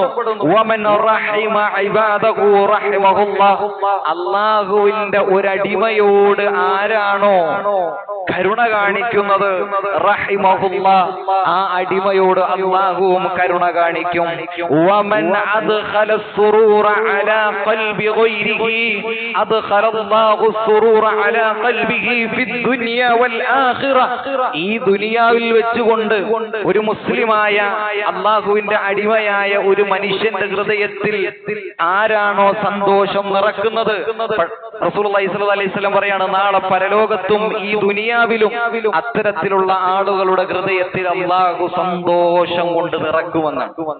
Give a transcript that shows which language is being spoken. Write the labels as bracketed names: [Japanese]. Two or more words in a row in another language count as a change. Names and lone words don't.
[Arabic] ومن رحم عباده رحمه الله, [Malayalam] അല്ലാഹുവിന്റെ ഒരു അടിമയോട് ആരാണോ കരുണ കാണിക്കുന്നത്, റഹിമഹുല്ലാഹ്, ആ അടിമയോട് അല്ലാഹുവും കരുണ കാണിക്കും. [Arabic] ومن أدخل السرور على قلب غيره أدخل الله السرور على قلبه في الدنيا والآخرة. [Malayalam] ഈ ദുനിയാവിൽ വെച്ചുകൊണ്ട് ഒരു മുസ്ലിമായ അല്ലാഹുവിന്റെ അടിമയായ ഒരു മനുഷ്യന്റെ ഹൃദയത്തിൽ ആരാണോ സന്തോഷം നിറക്കുന്നത്, [Arabic] رسول الله صلى الله عليه وسلم [Malayalam] പറയാണ്, നാളെ പരലോകത്തും ഈ ദുനിയാവിലും അത്തരത്തിലുള്ള ആളുകളുടെ ഹൃദയത്തിൽ അല്ലാഹു സന്തോഷം കൊണ്ട് നിറക്കുമെന്നാണ്.